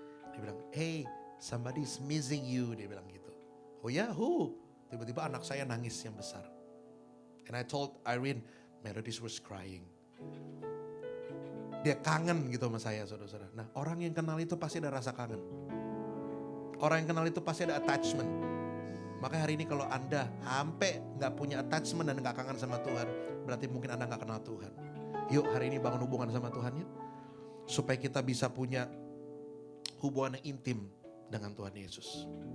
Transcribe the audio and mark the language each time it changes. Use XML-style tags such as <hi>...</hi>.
<id>Dia bilang,</id> <en>hey, somebody is missing you.</en> <id>Dia bilang gitu.</id> <en>Oh ya, who?</en> <id>Tiba-tiba anak saya nangis yang besar.</id> <en>And I told Irene, Meredith was crying.</en> <id>Dia kangen gitu sama saya, saudara-saudara. Nah, orang yang kenal itu pasti ada rasa kangen. Orang yang kenal itu pasti ada attachment. Maka hari ini kalau Anda sampai gak punya attachment dan gak kangen sama Tuhan, berarti mungkin Anda gak kenal Tuhan. Yuk hari ini bangun hubungan sama Tuhan yuk. Supaya kita bisa punya hubungan yang intim dengan Tuhan Yesus.</id>